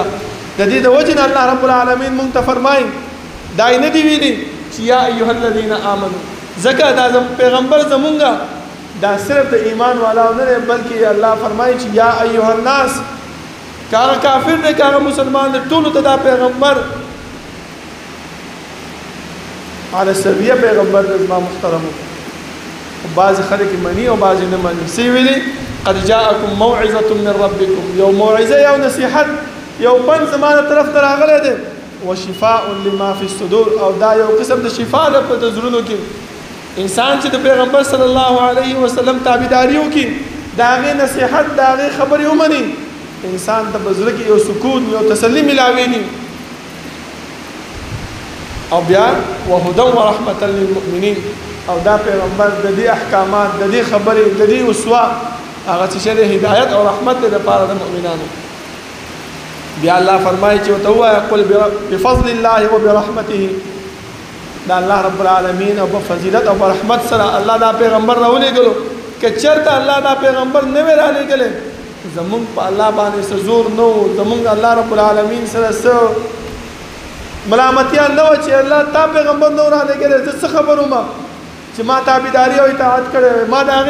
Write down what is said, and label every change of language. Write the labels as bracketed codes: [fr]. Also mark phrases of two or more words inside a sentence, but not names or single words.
[ps] د دې د وجې نه [ar] الله رب العالمین [ps] موږ ته فرمایي دا یې نه دي ویلي چې [ar] یا ایها الذین آمنو [ps] ځکه دا پیغمبر زمونږ دا صرف د ایمان والاو نه دی بلکې الله فرمایي چې [ar] یا ایها الناس [ps] که هغه کافر دی که هغه مسلمان دی ټولو ته دا پیغمبر علی سویه پیغمبر دی. زما محترمو بعضې خلک مني او بعضې نه مني. څه یې ویلي [ar] قد جاءکم موعظة من ربکم [ps] یو موعظه یو نصیحت یو پند زما د طرف ته راغلی دی [ar] وشفاء لما فی الصدور [ps] او دا یو قسم د شفا ده په زړونو کې. انسان چې د پیغمبر [ar] صلی الله علیه وسلم [ps] تابعداري وکړي د هغې نصیحت د هغې خبرې ومني انسان ته په زړه کې یو سکون یو تسلي ملاویږي. او بیا [ar] وهدى ورحمة للمؤمنين [ps] او دا پیغمبر د دې احکامات د دې خبرې د دې اسوه هغه چې هدایت او رحمت دې لپاره د مؤمنانو بیا الله فرمایي چې [ar] وتوایا قل بفضل الله وبرحمته [ps] دا [ar] الله رب العالمین [ps] او بفضیلت او برحمت سره الله دا پیغمبر راولېږلو که چېرته الله دا پیغمبر نه وی رالیږلی زمونږ په الله باندې څه زور نه و زمونږ [ar] الله رب العالمین [ps] سره څه ملامتیا نه وه چې الله تا پیغمبر نه و رالیږلی زه څه خبر وم چې ما تابعداري او اطاعت کړی وی ما د هغې